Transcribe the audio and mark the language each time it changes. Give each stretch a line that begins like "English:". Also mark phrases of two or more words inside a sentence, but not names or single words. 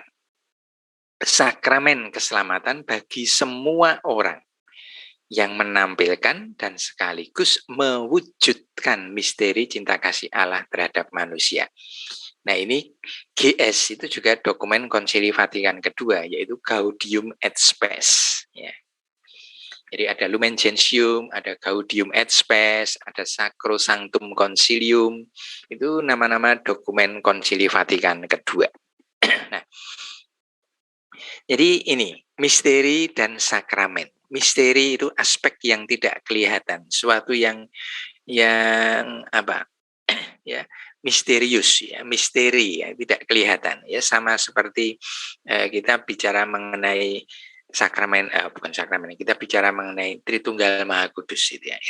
Indonesian: Sakramen keselamatan bagi semua orang yang menampilkan dan sekaligus mewujudkan misteri cinta kasih Allah terhadap manusia. Nah, ini GS itu juga dokumen Konsili Vatikan kedua, yaitu Gaudium et Spes. Ya. Jadi ada Lumen Gentium, ada Gaudium et Spes, ada Sacrosanctum Concilium. Itu nama-nama dokumen Konsili Vatikan kedua. Nah, jadi ini misteri dan sakramen. Misteri itu aspek yang tidak kelihatan, suatu yang apa? Ya, misterius ya, misteri ya, tidak kelihatan ya, sama seperti kita bicara mengenai sakramen, bukan sakramen, kita bicara mengenai Tritunggal Maha Kudus itu ya.